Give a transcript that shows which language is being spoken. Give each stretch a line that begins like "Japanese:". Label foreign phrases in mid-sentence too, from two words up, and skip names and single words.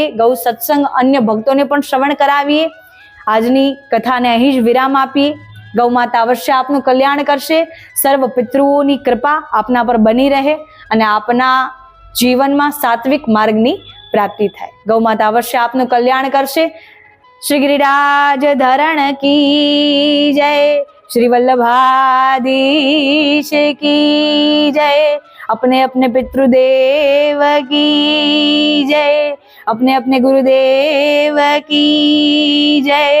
Gujarati: ગૌ સત્સંગ અન્ય ભક્તોને પણ શ્રવણ કરાવીએ. આજની કથાને અહીં જ વિરામ આપીએ. ગૌમાતા અવશ્ય આપનું કલ્યાણ કરશે. સર્વ પિતૃઓની કૃપા આપના પર બની રહે અને આપના જીવનમાં સાત્વિક માર્ગની પ્રાપ્તિ થાય. ગૌમાતા અવશ્ય આપનું કલ્યાણ કરશે.
Hindi: श्री गिरिराज धरण की जय, श्री वल्लभाधीश की जय, अपने अपने पितृदेव की जय, अपने अपने गुरुदेव की जय.